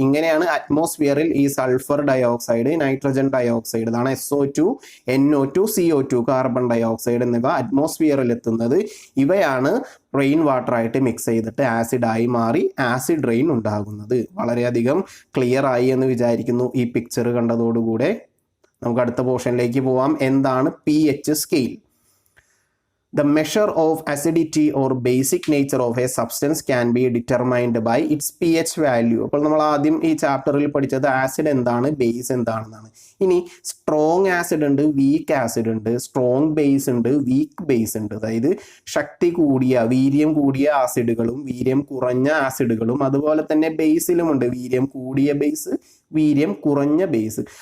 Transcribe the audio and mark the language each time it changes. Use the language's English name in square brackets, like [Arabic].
[Malayalam] ഇങ്ങനെയാണ് അറ്റ്മോസ്ഫിയറിൽ ഈ sulphur dye oxide, nitrogen dye oxide, ഇതാണ് SO2, NO2, CO2, carbon dye oxide എന്നിവ അറ്റ്മോസ്ഫിയറിൽ എത്തുന്നത്. ഇവയാണ് റെയിൻ വാട്ടറായിട്ട് മിക്സ് ചെയ്തിട്ട് ആസിഡായി മാറി ആസിഡ് റെയിൻ ഉണ്ടാകുന്നത്. വളരെയധികം ക്ലിയർ ആയി എന്ന് വിചാരിക്കുന്നു ഈ പിക്ചർ കണ്ടതോടുകൂടെ. നമുക്ക് അടുത്ത പോർഷനിലേക്ക് പോവാം. എന്താണ് pH scale? [English] The measure of acidity or basic nature of a substance can be determined by its pH value. [Malayalam] അപ്പോൾ നമ്മൾ ആദ്യം ഈ ചാപ്റ്ററിൽ പഠിച്ചത് ആസിഡ് എന്താണ്, ബേസ് എന്താണെന്നാണ്. ഇനി സ്ട്രോങ് ആസിഡ് ഉണ്ട്, വീക്ക് ആസിഡ് ഉണ്ട്, സ്ട്രോങ് ബേസ് ഉണ്ട്, വീക്ക് ബേസ് ഉണ്ട്. അതായത് ശക്തി കൂടിയ, വീര്യം കൂടിയ ആസിഡുകളും വീര്യം കുറഞ്ഞ ആസിഡുകളും അതുപോലെ തന്നെ ബേസിലുമുണ്ട് വീര്യം കൂടിയ ബേസ്, വീര്യം കുറഞ്ഞ ബേസ്.